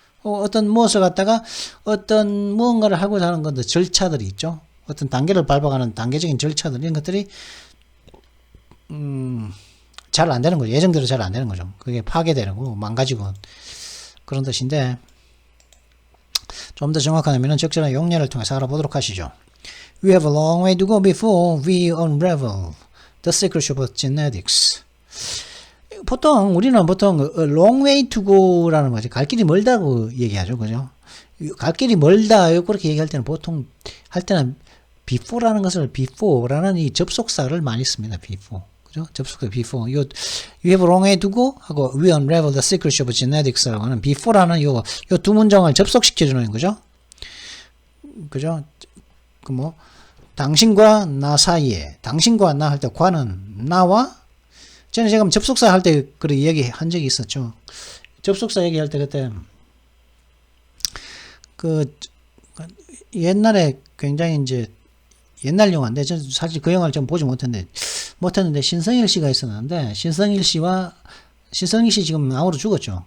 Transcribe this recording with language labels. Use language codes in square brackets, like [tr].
[ko] 어떤 무엇을 갖다가 어떤 무언가를 하고자 하는 것들 절차들이 있죠. 어떤 단계를 밟아가는 단계적인 절차들 이런 것들이 잘 안 되는 거죠. 예정대로 잘 안 되는 거죠. 그게 파괴되고 망가지고 그런 뜻인데 좀 더 정확한 의미는 적절한 용례를 통해서 알아보도록 하시죠. [en] We have a long way to go before we unravel the secret of genetics. [ko] 우리는 [en] long way to go [ko] 라는 거지. 갈 길이 멀다고 얘기하죠. 그죠? 갈 길이 멀다. 그렇게 얘기할 때는 보통 할 때는 before라는 이 접속사를 많이 씁니다. before. 그죠? 접속사 before. [en] you have a long way to go [ko] 하고 [en] we unravel the secret of genetics라고 하는 before라는 [ko] 요 두 문장을 접속시켜 주는 거죠. 그죠? 당신과 나 사이에 당신과 나 할 때 과는 나와 전에 제가 접속사 할 때 그렇게 얘기한 적이 있었죠. 접속사 얘기할 때 그때 옛날에 굉장히 이제 옛날 영화인데 저는 사실 그 영화를 좀 보지 못했는데 신성일 씨가 있었는데 신성일 씨 지금 암으로 죽었죠.